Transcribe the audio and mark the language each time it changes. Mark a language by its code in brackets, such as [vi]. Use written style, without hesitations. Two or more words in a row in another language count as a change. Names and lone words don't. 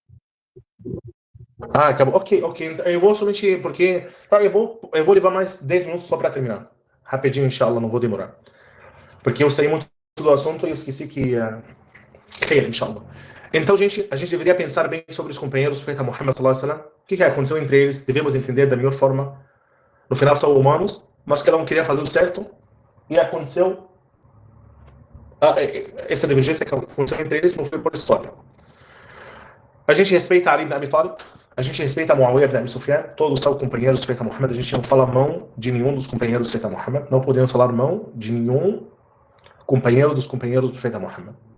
[pt] Ah, acabou. Ok. Então, eu vou somente porque... Eu vou levar mais 10 minutos só para terminar. Rapidinho, inshallah, não vou demorar. Porque eu saí muito do assunto e eu esqueci que [ar] خير، إن شاء الله. [pt] Então, gente, a gente deveria pensar bem sobre os companheiros do profeta Muhammad [ar] صلى الله عليه وسلم. [pt] O que aconteceu entre eles? Devemos entender da melhor forma. No final são humanos, mas cada um queria fazer o certo e aconteceu essa divergência que aconteceu entre eles não foi por história. A gente respeita Ali ibn Abi Talib, a gente respeita Muawiyah ibn Abi Sufyan, todos são companheiros do profeta Muhammad, a gente não fala mão de nenhum dos companheiros do profeta Muhammad, não podemos falar mão de nenhum companheiro dos companheiros do profeta Muhammad.